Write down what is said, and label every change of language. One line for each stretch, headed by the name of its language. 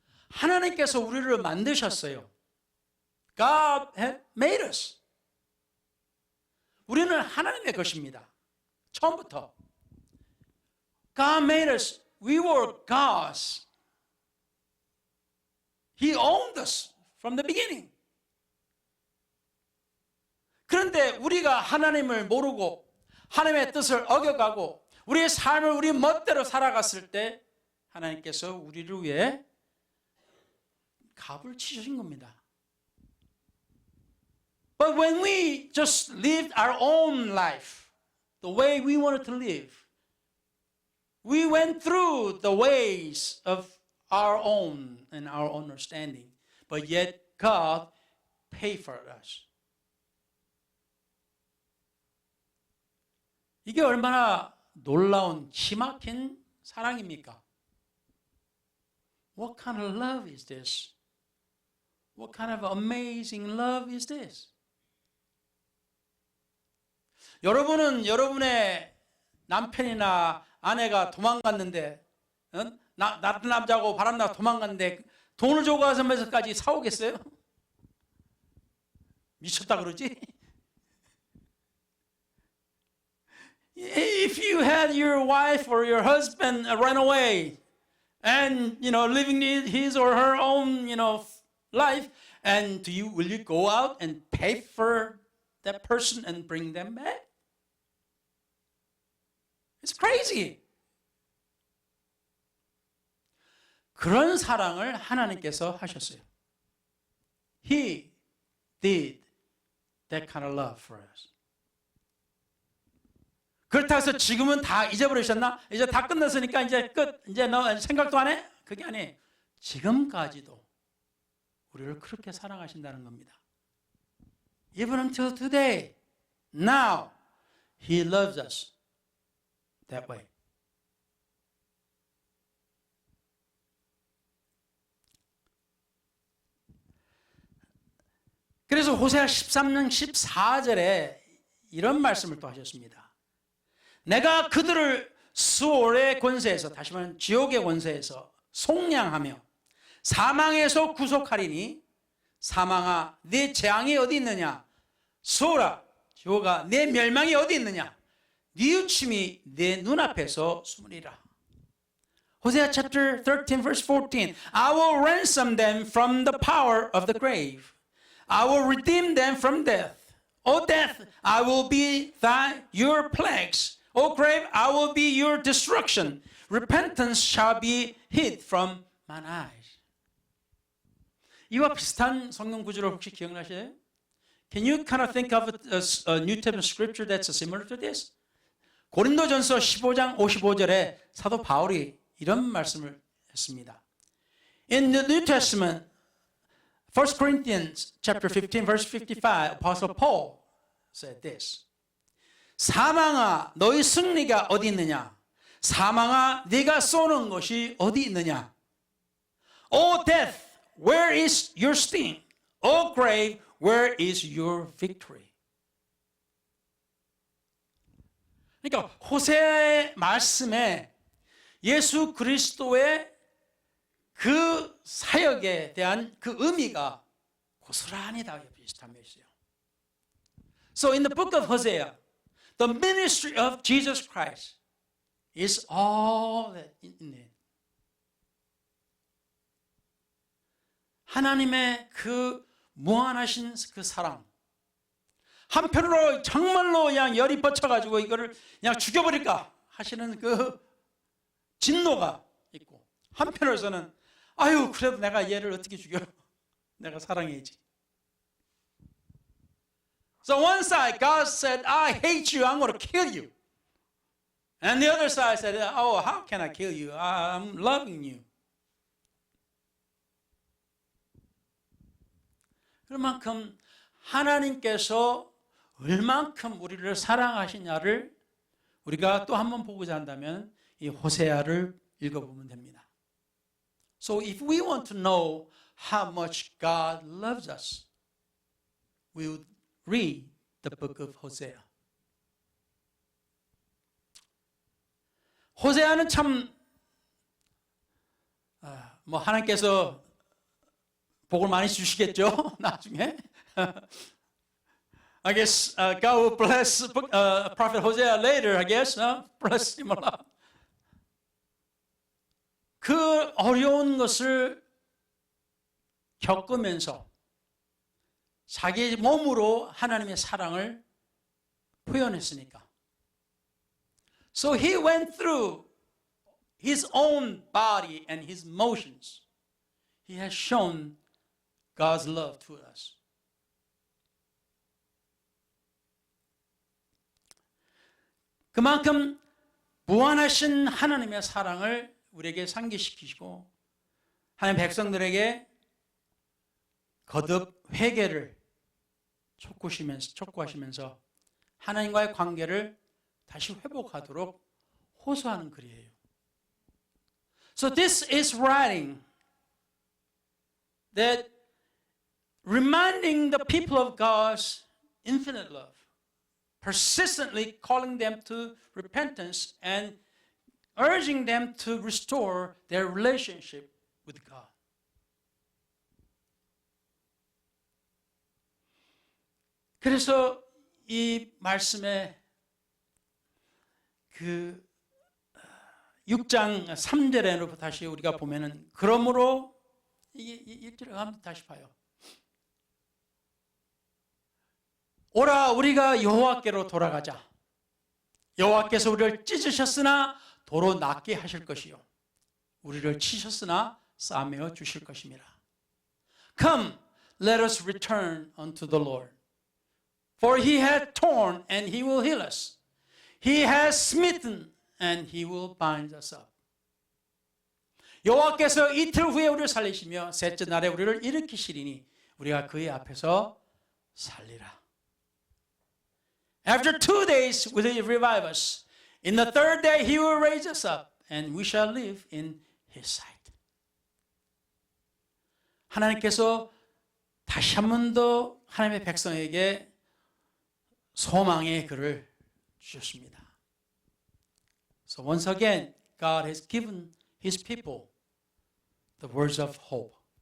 Korean: 하나님께서 우리를 만드셨어요.
English: God had made us.
Korean: 우리는 하나님의 것입니다. 처음부터.
English: God made us. We were God's. He owned us from the beginning.
Korean: 그런데 우리가 하나님을 모르고 하나님의 뜻을 어겨가고 우리의 삶을 우리 멋대로 살아갔을 때 하나님께서 우리를 위해 값을 치신 겁니다.
English: But when we just lived our own life, the way we wanted to live, we went through the ways of our own and our understanding, but yet God paid for us.
Korean: 이게 얼마나 놀라운 기막힌 사랑입니까?
English: What kind of love is this? What kind of amazing love is this?
Korean: 여러분은 여러분의 남편이나 아내가 도망갔는데 나쁜 남자고 바람나고 도망갔는데 돈을 주고 가서면서까지 사오겠어요? 미쳤다 그러지?
English: If you had your wife or your husband run away and living his or her own life, and will you go out and pay for that person and bring them back? It's crazy.
Korean: 그런 사랑을 하나님께서 하셨어요.
English: He did that kind of love for us.
Korean: 그렇다고 해서 지금은 다 잊어버리셨나? 이제 다 끝났으니까 이제 끝. 이제 너 생각도 안 해? 그게 아니에요. 지금까지도 우리를 그렇게 사랑하신다는 겁니다.
English: Even until today, now, He loves us that way.
Korean: 그래서 호세아 13장 14절에 이런 말씀을 또 하셨습니다. 내가 그들을 수올의 권세에서, 다시 말하면 지옥의 권세에서 속량하며 사망에서 구속하리니 사망아 내 재앙이 어디 있느냐? 수올아 지옥아 내 멸망이 어디 있느냐? 뉘우침이 내 눈앞에서 숨으리라.
English: Hosea chapter 13 verse 14. I will ransom them from the power of the grave. I will redeem them from death. O death, I will be your plagues. O grave, I will be your destruction. Repentance shall be hid from mine eyes.
Korean: 이와 비슷한 성경 구절을 혹시 기억나세요?
English: Can you kind of think of a New Testament scripture that's similar to this?
Korean: 고린도전서 15장 55절에 사도 바울이 이런 말씀을 했습니다.
English: In the New Testament, 1 Corinthians chapter 15 verse 55, Apostle Paul said this.
Korean: 사망아 너희 승리가 어디 있느냐? 사망아 네가 쏘는 것이 어디 있느냐?
English: O death, where is your sting? O grave, where is your victory?
Korean: 그러니까 호세아의 말씀에 예수 그리스도의 그 사역에 대한 그 의미가 고스란히 다 비슷함이 있어요.
English: So in the book of Hosea, the ministry of Jesus Christ is all that in it.
Korean: 하나님의 그 무한하신 그 사랑. 한편으로 정말로 그냥 열이 뻗쳐가지고 이거를 그냥 죽여버릴까 하시는 그 진노가 있고, 한편으로서는 아유 그래도 내가 얘를 어떻게 죽여? 내가 사랑해야지.
English: So one side God said, I hate you, I'm going to kill you. And the other side said, oh, how can I kill you? I'm loving you.
Korean: 그만큼 하나님께서 얼만큼 우리를 사랑하시냐를 우리가 또 한 번 보고자 한다면 이 호세아를 읽어보면 됩니다.
English: So if we want to know how much God loves us, we would read the book of Hosea.
Korean: 호세아는 참 하나님께서 복을 많이 주시겠죠. 나중에.
English: I guess God will bless Prophet Hosea later. I guess bless him a lot.
Korean: 그 어려운 것을 겪으면서 자기 몸으로 하나님의 사랑을 표현했으니까.
English: So he went through his own body and his motions. He has shown God's love to us.
Korean: 그만큼 무한하신 하나님의 사랑을 우리에게 상기시키시고 하나님 백성들에게 거듭 회개를 촉구하시면서 하나님과의 관계를 다시 회복하도록 호소하는 글이에요.
English: So this is writing that reminding the people of God's infinite love, persistently calling them to repentance and urging them to restore their relationship with God.
Korean: 그래서 이 말씀에 그 6장 3절에부터 다시 우리가 보면은 그러므로 이게 1절에 한번 다시 봐요. 오라 우리가 여호와께로 돌아가자. 여호와께서 우리를 찢으셨으나 도로 낫게 하실 것이요 우리를 치셨으나 싸매어 주실 것입니다.
English: Come, let us return unto the Lord. For he hath torn and he will heal us. He has smitten and he will bind us up.
Korean: 여호와께서 이틀 후에 우리를 살리시며 셋째 날에 우리를 일으키시리니 우리가 그의 앞에서 살리라.
English: After 2 days will he revive us. In the third day he will raise us up and we shall live in his sight.
Korean: 하나님께서 다시 한 번 더 하나님의 백성에게 소망의 글을 주셨습니다.
English: So once again, God has given his people the words of hope.